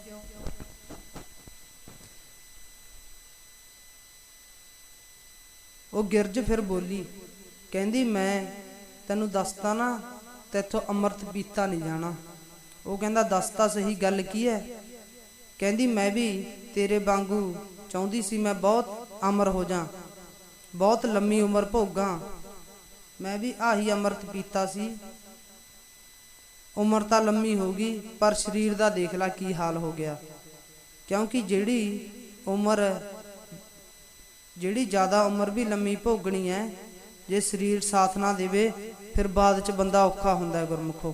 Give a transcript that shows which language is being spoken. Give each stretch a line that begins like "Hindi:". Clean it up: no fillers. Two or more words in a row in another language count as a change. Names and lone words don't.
Punjabi: ਉਹ ਗਿਰਜ ਫਿਰ ਬੋਲੀ, ਕਹਿੰਦੀ ਮੈਂ ਤੈਨੂੰ ਦੱਸਤਾ ਨਾ ਤੈਥੋਂ ਅੰਮ੍ਰਿਤ ਪੀਤਾ ਨਹੀਂ ਜਾਣਾ। ਉਹ ਕਹਿੰਦਾ ਦੱਸ ਤਾਂ ਸਹੀ ਗੱਲ ਕੀ ਹੈ? ਕਹਿੰਦੀ ਮੈਂ ਭੀ ਤੇਰੇ ਵਾਂਗੂ ਚਾਹੁੰਦੀ ਸੀ ਮੈਂ ਬਹੁਤ ਅਮਰ ਹੋ ਜਾਂ, ਬਹੁਤ ਲੰਮੀ ਉਮਰ ਭੋਗਾਂ। ਮੈਂ ਭੀ ਆਹੀ ਅੰਮ੍ਰਿਤ ਪੀਤਾ ਸੀ, ਉਮਰ ਤੋ ਲੰਮੀ ਹੋਗੀ ਪਰ ਸਰੀਰ ਦਾ ਦੇਖ ਲਾ ਕੀ ਹਾਲ ਹੋ ਗਿਆ। ਕਿਉਂਕਿ ਜਿਹੜੀ ਉਮਰ ਜਿਹੜੀ ਜ਼ਿਆਦਾ ਉਮਰ ਭੀ ਲੰਮੀ ਭੋਗਣੀ ਹੈ, ਜੇ ਸਰੀਰ ਸਾਥ ਨਾ ਦੇਵੇ ਫਿਰ ਬਾਅਦ ਚ ਬੰਦਾ ਔਖਾ ਹੁੰਦਾ ਹੈ ਗੁਰਮੁਖੋ।